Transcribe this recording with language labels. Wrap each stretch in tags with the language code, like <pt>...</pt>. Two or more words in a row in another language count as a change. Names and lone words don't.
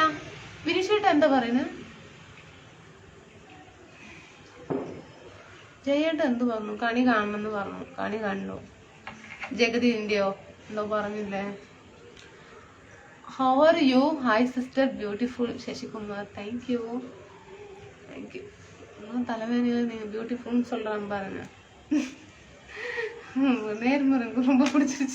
<ml>വിനിഷേട്ടാ എന്താ പറയുന്നത്? ജയേട്ട എന്ത് പറഞ്ഞു? കണി കാണണമെന്ന് പറഞ്ഞു. കണി കണ്ടു. ജഗതിൻ്റെയോ എന്തോ പറഞ്ഞില്ലേ?</ml> <en>How are you? Hi sister beautiful ശശികുമാർ. Thank you thank you.</en> <ta>தலைமையில நீங்க பியூட்டிஃபுல்னு சொல்றாங்க பாருங்க. நேர்மை எனக்கு ரொம்ப பிடிச்சிருச்சு.</ta>